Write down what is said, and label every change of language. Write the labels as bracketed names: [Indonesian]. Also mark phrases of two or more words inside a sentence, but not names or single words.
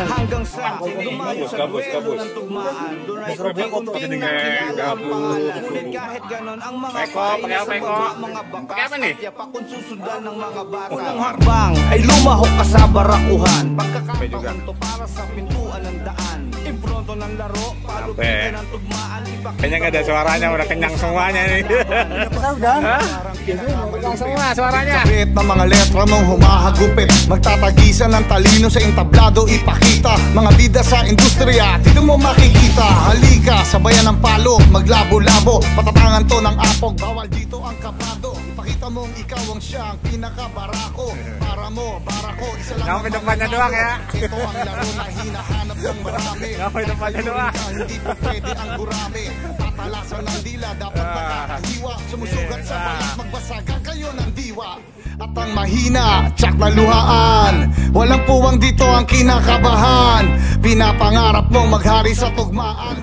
[Filipino] Hanggang sa dumayo sa duelo ng tugmaan. Doon ay unti-unting nagkilalang. Ngunit kahit ganon ang mga paina sa mga bakas at yapak kung susundan ng mga bata. Unang hakbang ay lumahok ka sa barakuhan. Pagkakataon to para sa pintuan ng daan. Impronto ng laro, palupitan ng tugmaan. [Indonesian] Kanyang ada suaranya, udah kenyang semuanya nih. Kenyang semua suaranya. [Filipino] Sabit na mga letra mong humahagupit. Magtatagisan ng talino sa entablado ipakita. Mga bida sa industriya, dito mo makikita. Halika, sabayan ng palo, maglabo-labo. Patatangan to ng apog, bawal dito ang kaplado. Ipakita mong ikaw ang siya, ang pinakabarako. Para mo, barako, isa lang ang [Indonesian] depannya doang ya. [Filipino] Ito ang laro na hinahanap ng marami. [Indonesian] Depannya doang. [Filipino] Hindi po pwede ang gurami. Tatalasan ng dila, dapat makakahiwa. Sumusugat sa balat, magbasagan kayo ng diwa. At ang mahina, tsak na luhaan. Walang puwang dito ang kinakabahan. Pinapangarap mong maghari sa tugmaan.